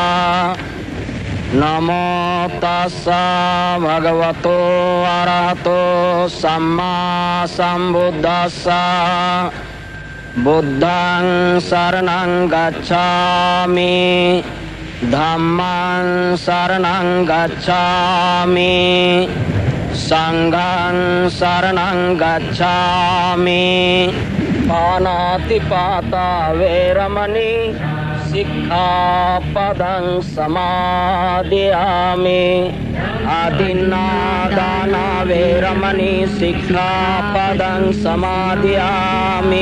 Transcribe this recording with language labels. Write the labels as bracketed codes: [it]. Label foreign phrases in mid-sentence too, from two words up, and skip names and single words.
[pi] नमो तस्सा भगवतो अरहतो सम्मा संबुद्धस्सा। बुद्धं शरणं गच्छामि, धम्मं शरणं गच्छामि, संघं शरणं गच्छामि। पानातिपाता वेरमणि सिक्खापदं समादयामि। आदिन्नादाना वेरमणि सिक्खापदं समादयामि।